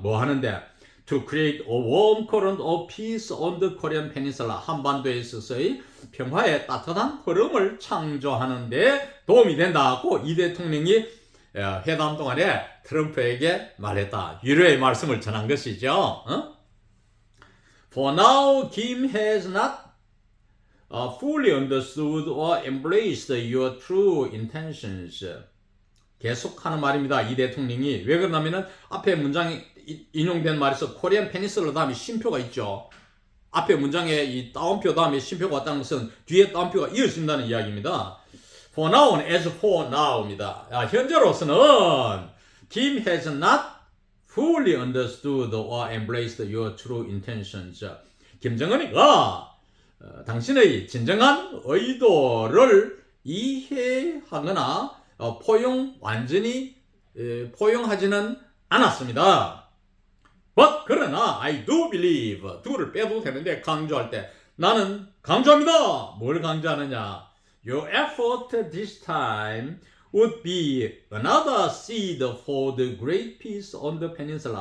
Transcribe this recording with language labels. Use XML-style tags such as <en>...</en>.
<ko>뭐 하는데</ko> <en>to create a warm current of peace on the Korean Peninsula,</en> <ko>한반도에 있어서의 평화의 따뜻한 흐름을 창조하는데 도움이 된다고 이 대통령이 회담 동안에 트럼프에게 말했다. 유료의 말씀을 전한 것이죠.</ko> <en>For now, Kim has not fully understood or embraced your true intentions.</en> <ko>계속하는 말입니다. 이 대통령이. 왜 그러냐면은 앞에 문장이 인용된 말에서 코리안 페니슬라 다음에 쉼표가 있죠. 앞에 문장에 이 따옴표 다음에 쉼표가 왔다는 것은 뒤에 따옴표가 이어진다는 이야기입니다.</ko> <en>For now, as for now</en> <ko>입니다. 현재로서는</ko> <en>Kim has not fully understood or embraced your true intentions.</en> <ko>김정은이가 당신의 진정한 의도를 이해하거나 완전히 포용하지는 않았습니다. But 그러나</ko> <en>I do believe,</en> <ko>do를 빼도 되는데 강조할 때 나는 강조합니다. 뭘 강조하느냐?</ko> <en>Your effort this time would be another seed for the great peace on the peninsula.</en>